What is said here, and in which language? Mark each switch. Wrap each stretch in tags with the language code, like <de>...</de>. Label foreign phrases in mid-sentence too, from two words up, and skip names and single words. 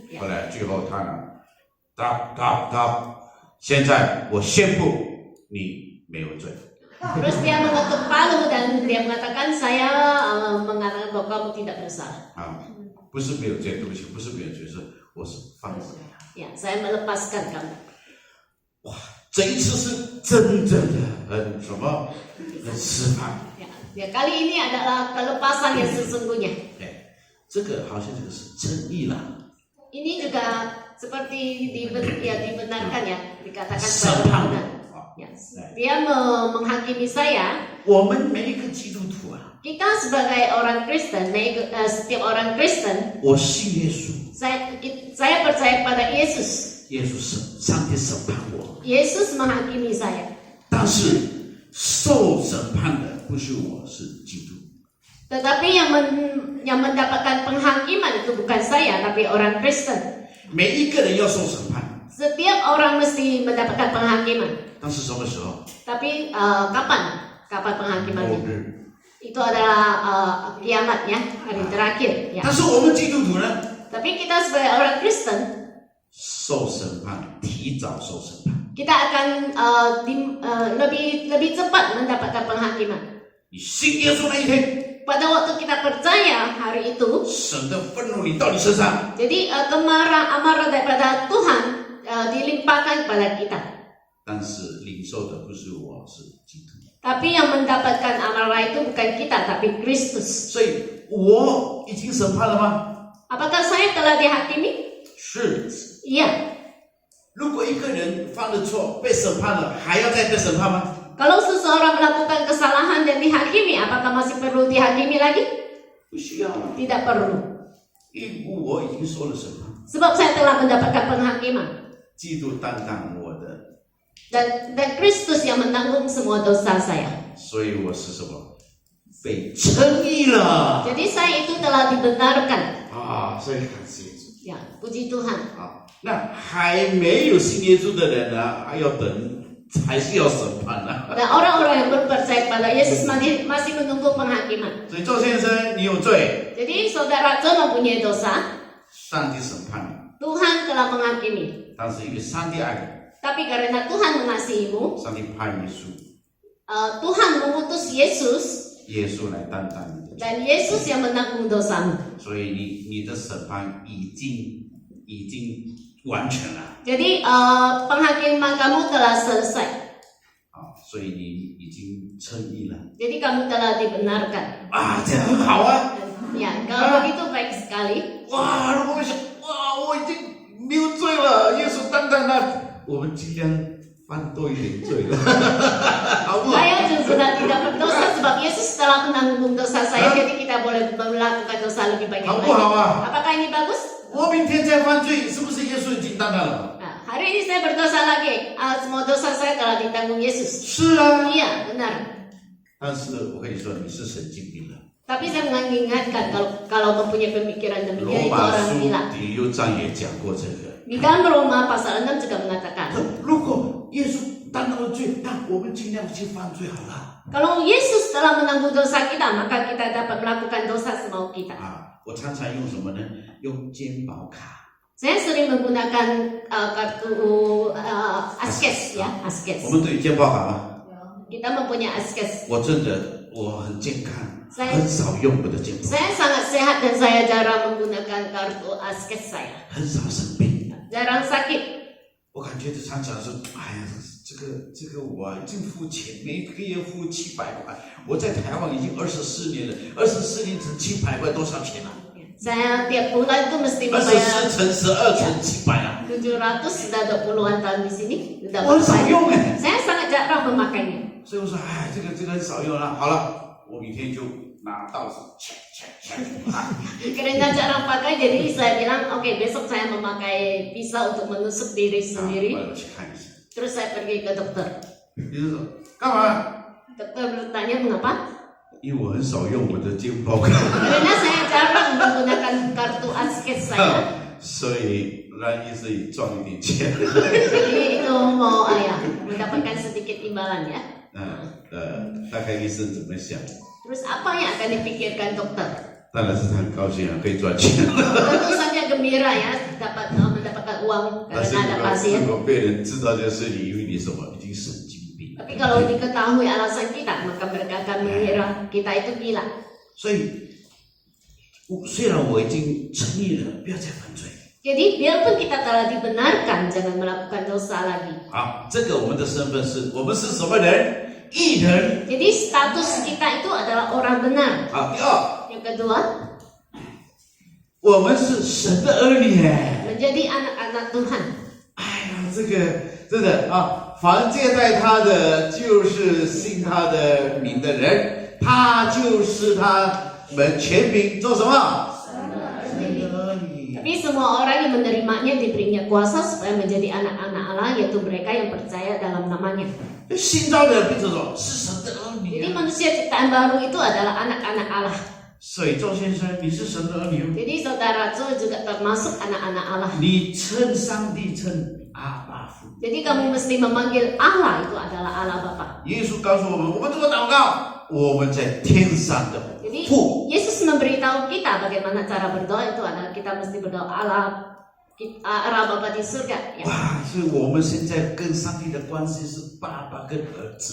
<zh>后来最后他呢，现在我宣布你没有罪。</zh> <id>Terus dia mengetuk palu dan dia mengatakan saya mengatakan bahwa kamu tidak bersalah.</id> <zh>啊，不是没有罪，对不起，不是没有罪，是我是放过你。</zh> <id>Ya, saya melepaskan kamu.</id> <zh>这一次是真正的很什么，很释放。</zh> <id>Ya, kali ini adalah kelepasan yang sesungguhnya.</id> <zh>哎，这个好像这个是正义啦，</zh> <id>Ini juga seperti dibenarkan ya, dikatakan</id> <zh>审</zh> <id>sebagai</id> <zh>判</zh> <id>benar. 啊。 Ya, dia menghakimi saya.</id> <zh>我们每一个基督徒啊，</zh> <id>Kita sebagai orang Kristen, setiap orang Kristen,</id> <zh>我信耶稣，</zh> <id>saya percaya pada Yesus.</id> <zh>耶稣上帝审判我，</zh> <id>Yesus menghakimi saya.</id> <zh>但是受审判的不是我，是基督。</zh> <id>Tetapi yang mendapatkan penghakiman itu bukan saya, tapi orang Kristen.</id> <zh>每一个人要受审判，</zh> <id>Setiap orang mesti mendapatkan penghakiman.</id> <zh>但是什么时候？</zh> <id>Tapi kapan</id> <zh>末</zh> <id>penghakimannya?</id> <zh>日。</zh> <id>Itu adalah kiamat ya, hari terakhir. Ya.</id> <zh>但是我们基督徒呢，</zh> <id>Tapi kita sebagai orang Kristen,</id> <zh>受审判，提早受审判。</zh> <id>kita akan lebih cepat mendapatkan penghakiman.</id> <zh>你信耶稣那一天，</zh> <id>Pada waktu kita percaya hari itu,</id> <zh>神的愤怒临到你身上，</zh> <id>jadi amarah daripada Tuhan dilimpahkan kepada kita.</id> <zh>但是领受的不是我，是基督。</zh> <id>Tapi yang mendapatkan amarah itu bukan kita, tapi Kristus.</id> <zh>所以我已经审判了吗？</zh> <id>Apakah saya telah dihakimi?</id> <zh>是。</zh> <id>Iya.</id> <zh>如果一个人犯了错，被审判了，还要再被审判吗？</zh> <id>Kalau seseorang melakukan kesalahan dan dihakimi, apakah masih perlu dihakimi lagi?</id> <zh>不需要了，</zh> <id>Tidak perlu.</id> <zh>因为我已经受了审判，</zh> <id>Sebab saya telah mendapatkan penghakiman.</id> <zh>基督担当我的，</zh> <id>Dan Kristus yang menanggung semua dosa saya.</id> <zh>所以我是什么？ 被称义了</zh> <id>Jadi saya itu telah dibenarkan.</id> <zh>啊！所以感谢主</zh> <id>Ya, puji Tuhan. 啊！</id> <zh>那还没有信耶稣的人呢，还要等，还是要审判呢、</zh> <id>Dan orang-orang yang berpercaya kepada Yesus masih menunggu penghakiman.</id> <zh>所以周先生，你有罪，</zh> <id>Jadi saudara Zo mempunyai dosa,</id> <zh>上帝审判你。</zh> <id>Tuhan telah menghakimi.</id> <zh>但是因为上帝爱</zh> <id>Tapi karena Tuhan mengasihimu,</id> <zh>你，上帝派耶稣，</zh> <id>Tuhan mengutus Yesus</id> <zh>耶稣来担当你的罪，</zh> <id>dan Yesus yang menanggung dosamu.</id> <zh>所以你的审判已经完全了</zh> <id>Jadi penghakiman kamu telah selesai.</id> <zh>啊！所以你已经称义了</zh> <id>Jadi kamu telah dibenarkan.</id> <zh>啊，这样很好啊！</zh> <id>Ya, kalau begitu baik sekali.</id> <zh>哇，如果我想，哇，我已经没有罪了，耶稣担当了，我们尽量犯多一点罪了，好不好？</zh> <id>Saya sudah tidak berdosa sebab Yesus telah menanggung dosa saya, jadi kita boleh melakukan dosa lebih banyak</id> <zh>好不</zh> <id>lagi.</id> <zh>好啊？</zh> <id>Apakah ini bagus?</id> <zh>我明天再犯罪，是不是耶稣已经担当了？</zh> <id>Nah, hari ini saya berdosa lagi. Semua dosa saya telah ditanggung Yesus.</id> <zh>是啊，</zh> <id>Iya, benar.</id> <zh>但是我跟你说，你是神经病了。</zh> <id>Tapi saya mengingatkan kalau mempunyai pemikiran</id> <zh>罗</zh> <id>demikian itu</id> <zh>马</zh> <id>orang</id> <zh>书</zh> <id>gila.</id> <zh>第6章也讲过这个。</zh> <id>Di dalam Roma pasal 6 juga mengatakan,</id> <zh>如果耶稣担当了罪，那我们尽量去犯罪好了。</zh> <id>kalau Yesus telah menanggung dosa kita, maka kita dapat melakukan dosa semau kita.</id> <zh>啊，我常常用什么呢？用健保卡。</zh> <id>Saya sering menggunakan kartu Askes ya,</id> <zh>我</zh> <id>Askes.</id> <zh>们都有健保卡吗？</zh> <id>Kita mempunyai Askes.</id> <zh>我真的我很健康，</zh> <id>Saya</id> <zh>很少用我的健保，</zh> <id>Saya sangat sehat dan saya jarang menggunakan kartu Askes saya.</id> <zh>很少生病。</zh> <id>Jarang sakit.</id> <zh>我感觉常常说，哎呀，这个我已经付钱，每个月付700块。我在台湾已经24年了，24年乘700块多少钱啊？</zh> <id>Saya tiap bulan itu mesti membayar</id> <zh>24 乘12乘700啊！</zh> <id>700, sudah 20-an tahun di sini. Sudah</id> <zh>我很少</zh> <id>berbayar.</id> <zh>用哎。</zh> <id>Saya sangat jarang memakainya.</id> <zh>所以我说，哎，这个很少用了。好了，我明天就拿到手，切。</zh> <id>Karena jarang pakai, jadi saya bilang, oke, besok saya memakai pisau untuk menusuk diri 啊 sendiri.</id> <zh>我要去看一下。</zh> <id>Terus saya pergi ke dokter.</id> <zh>你是说干嘛？</zh> <id>Dokter bertanya mengapa?</id> <zh>因为我很少用我的健保卡，</zh> <id>Karena saya jarang menggunakan kartu Askes saya.</id> <zh>所以让医生也赚一点钱。</zh> <id>Jadi itu mau mendapatkan sedikit imbalan ya.</id> <zh>大概医生怎么想？</zh> <id>Terus apa yang akan dipikirkan dokter?</id> <zh>当然是他很高兴啊，可以赚钱。</zh> <id>Tentu saja gembira ya dapat mendapatkan uang</id> <zh>但是</zh> <id>karena ada pasien.</id> <zh>如果被人知道这事情，因为你什么已经神经病。</zh> <id>Tapi kalau diketahui alasan kita, maka mereka akan mengira kita itu gila.</id> <zh>所以虽然我已经承认了，不要再犯罪。</zh> <id>Jadi biarpun kita telah dibenarkan, jangan melakukan dosa lagi.</id> <zh>好，这个我们的身份是我们是什么人？义人。</zh> <id>Jadi status kita itu adalah orang benar.</id> <zh>好，第二，</zh> <id>Yang kedua,</id> <zh>我们是神的儿女。</zh> <id>menjadi anak-anak Tuhan.</id> <zh>哎呀，这个真的啊，凡接待他的，就是信他的名的人，他就是他们全名做什么？神的儿女。</zh> <id>Tapi semua orang yang menerimanya diberinya kuasa supaya menjadi anak-anak Allah, yaitu mereka yang percaya dalam namanya.</id> <zh>新招的人变成什么？是神的儿女</zh> <id>Jadi 啊。 manusia ciptaan baru itu adalah anak-anak Allah.</id> <zh>所以周先生，你是神的儿女，</zh> <id>Jadi saudara Zo juga termasuk anak-anak Allah.</id> <zh>你称上帝称阿爸父。</zh> <id>Jadi kamu mesti memanggil Allah itu adalah Allah Bapa.</id> <zh>耶稣告诉我们怎么祷告？我们在天上的</zh> <id>Jadi</id> <zh>父。</zh> <id>Yesus memberitahu kita bagaimana cara berdoa itu adalah kita mesti berdoa Allah Bapa di surga. Ya.</id> <zh>哇，所以我们现在跟上帝的关系是爸爸跟儿子。</zh>